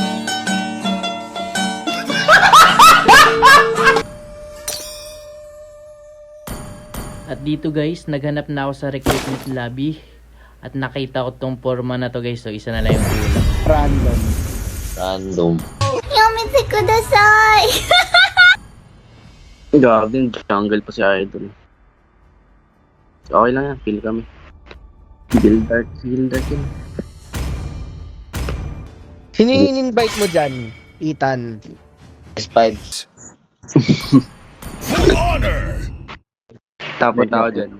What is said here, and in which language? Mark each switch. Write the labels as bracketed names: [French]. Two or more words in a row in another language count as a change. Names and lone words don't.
[Filipino] At dito guys, naghanap na ako sa [English] recruitment lobby. [Filipino] At nakita ko tong forma na to guys, so isa na lang yung kulang. Random. [Japanese] やめてください [Filipino] Grabe, jungle pa si Idol. Okay lang yan, feel kami. Gildark yun. Sino yung in-invite mo dyan, Ethan? S5. Tapos na ako dyan.